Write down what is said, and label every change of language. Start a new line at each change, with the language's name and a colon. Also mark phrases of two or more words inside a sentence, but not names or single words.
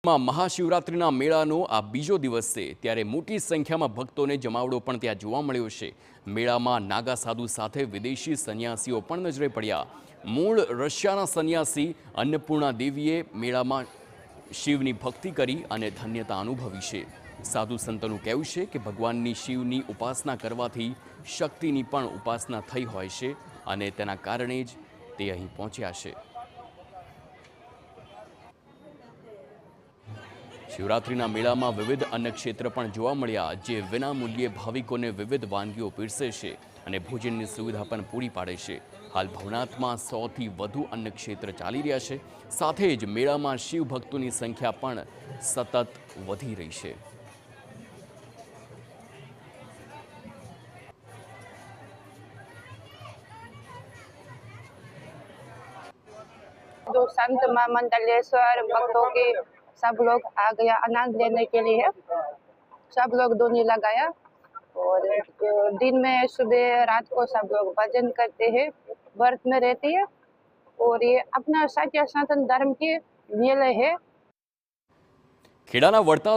Gujarati: મહાશિવરાત્રિના મેળાનો આ બીજો દિવસ છે ત્યારે મોટી સંખ્યામાં ભક્તોને જમાવડો પણ ત્યાં જોવા મળ્યો છે। મેળામાં નાગા સાધુ સાથે વિદેશી સંન્યાસીઓ પણ નજરે પડ્યા। મૂળ રશિયાના સંન્યાસી અન્નપૂર્ણા દેવીએ મેળામાં શિવની ભક્તિ કરી અને ધન્યતા અનુભવી છે। સાધુ સંતોનું કહેવું છે કે ભગવાનની શિવની ઉપાસના કરવાથી શક્તિની પણ ઉપાસના થઈ હોય છે અને તેના કારણે જ તે અહીં પહોંચ્યા છે। શિવરાત્રિના મેળામાં વિવિધ અન્નક્ષેત્ર પણ જોવા મળ્યા, જે વિનામૂલ્યે ભાવિકોને વિવિધ વાનગીઓ પીરસે છે અને ભોજનની સુવિધા પણ પૂરી પાડે છે। હાલ ભવનાથમાં 100થી વધુ અન્નક્ષેત્ર ચાલી રહ્યા છે। સાથે જ મેળામાં શિવ ભક્તોની સંખ્યા પણ સતત વધી રહી છે।
Hindi: जो संत महामंडलेश्वर भक्तों के सब लोग आ गया आनंद लेने के लिए। सब लोग डोली लगाया और दिन में सुबह रात को सब लोग भजन करते हैं, व्रत में रहती है और ये अपना सत्य सनातन धर्म की मेले है।
Gujarati: ખેડાના વડતાલ